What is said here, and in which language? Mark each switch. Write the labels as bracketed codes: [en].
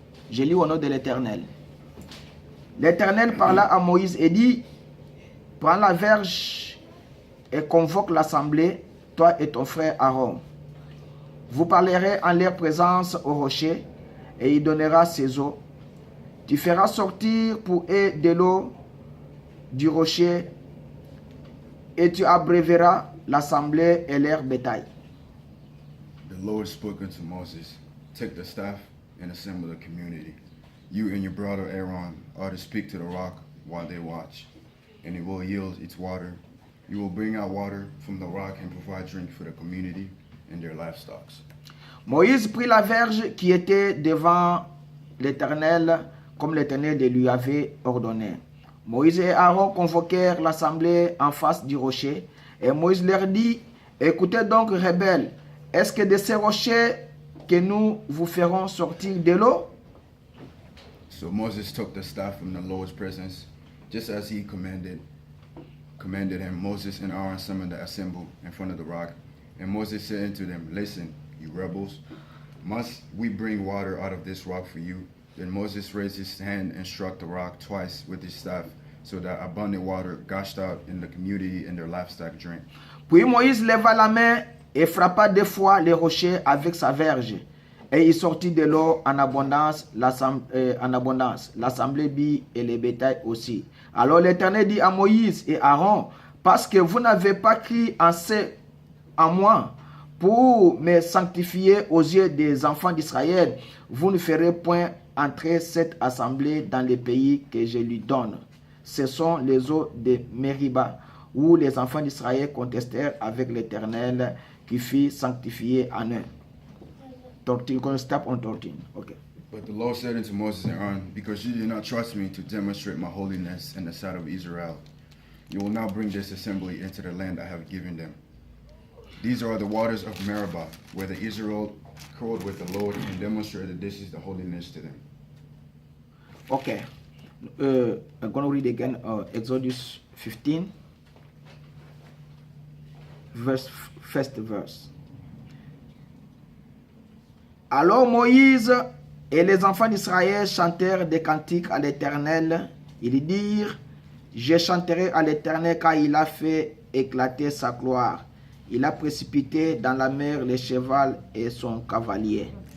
[fr] Je lis au nom de l'Éternel. L'Éternel parla à Moïse et dit, prends la verge et convoque l'assemblée, toi et ton frère Aaron. Vous parlerez en leur présence au rocher, et il donnera ses eaux. Tu feras sortir pour eux de l'eau du rocher, et tu abreuveras l'assemblée et leur bétail. [en] The Lord spoke unto Moses, take the staff and assemble the community. You and your brother Aaron are to speak to the rock while they watch, and it will yield its water. You will bring out water from the rock and provide drink for the community and their livestock. [fr] Moïse prit la verge qui était devant l'Éternel, comme l'Éternel lui avait ordonné. Moïse et Aaron convoquèrent l'assemblée en face du rocher, et Moïse leur dit, écoutez donc, rebelles, est-ce que de ces rochers que nous vous ferons sortir de l'eau? [en] So Moses took the staff from the Lord's presence, just as he commanded him. Moses and Aaron summoned the assembly in front of the rock, and Moses said unto them, listen, you rebels, must we bring water out of this rock for you? Then Moses raised his hand and struck the rock twice with his staff, so that abundant water gushed out in the community and their livestock drank. [fr] Puis Moïse leva la main et frappa 2 fois les rochers avec sa verge, et il sortit de l'eau en abondance, l'assemblée bit et les bétails aussi. Alors l'Éternel dit à Moïse et Aaron, parce que vous n'avez pas crié en moi pour me sanctifier aux yeux des enfants d'Israël, vous ne ferez point entrer cette assemblée dans le pays que je lui donne. Ce sont les eaux de Mériba, où les enfants d'Israël contestèrent avec l'Éternel qui fit sanctifier en eux. [en] 13, going to stop on 13. Okay. But the Lord said unto Moses and Aaron, because you did not trust me to demonstrate my holiness in the sight of Israel, you will now bring this assembly into the land I have given them. These are the waters of Meribah, where the Israel quarreled with the Lord and demonstrated this is the holiness to them. Okay. I'm going to read again Exodus 15, first verse. [fr] Alors Moïse et les enfants d'Israël chantèrent des cantiques à l'Éternel. Ils dirent, je chanterai à l'Éternel car il a fait éclater sa gloire. Il a précipité dans la mer le cheval et son cavalier.